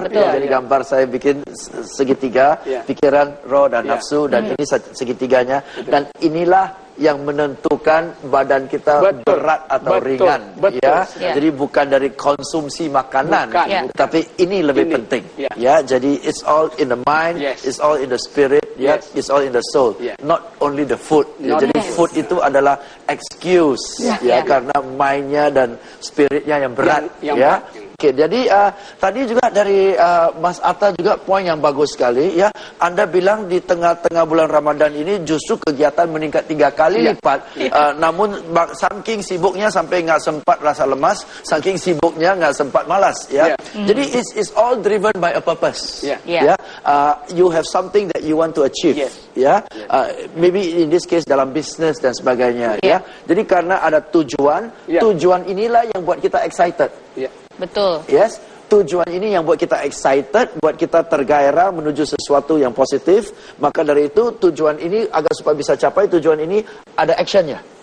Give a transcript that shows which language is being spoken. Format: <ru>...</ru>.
<id>Jadi gambar saya bikin segitiga, pikiran, roh dan nafsu, dan ini segitiganya. Dan inilah yang menentukan badan kita berat atau ringan. Jadi bukan dari konsumsi makanan, tapi ini lebih penting.</id> <en>Jadi it's all in the mind, it's all in the spirit, it's all in the soul, not only the food.</en> <id>Jadi food itu adalah excuse, karena mindnya dan spiritnya yang berat. Oke, jadi tadi juga dari Mas Atta juga poin yang bagus sekali ya. Anda bilang di tengah-tengah bulan Ramadan ini justru kegiatan meningkat 3 kali lipat. Namun saking sibuknya sampai nggak sempat rasa lemas, saking sibuknya nggak sempat malas ya.</id> <en>Jadi it's all driven by a purpose. You have something that you want to achieve. Maybe in this case</en> <id>dalam bisnis dan sebagainya ya. Jadi karena ada tujuan, tujuan inilah yang buat kita excited. Betul. Yes, tujuan ini yang buat kita excited, buat kita tergairah menuju sesuatu yang positif. Maka dari itu tujuan ini agar supaya bisa capai tujuan ini ada actionnya.</id>